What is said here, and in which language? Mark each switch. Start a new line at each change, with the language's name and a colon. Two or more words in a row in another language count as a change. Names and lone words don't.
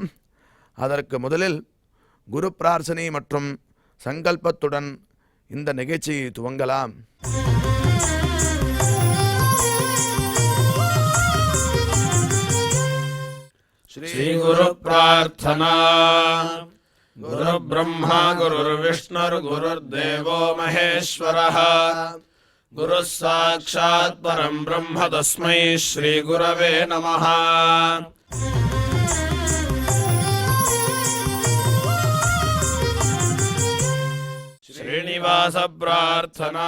Tamil: அதற்கு முதலில் குரு பிரார்த்தனை மற்றும் சங்கல்பத்துடன் இந்த நிகழ்ச்சியை துவங்கலாம். ஸ்ரீ குரு பிரார்த்தனா.
Sanskrit: गुरु ब्रह्मा गुरु विष्णुर् गुरुर् देवो महेश्वरः गुरुः साक्षात् परं ब्रह्म तस्मै श्री गुरवे नमः. श्रीनिवास प्रार्थना.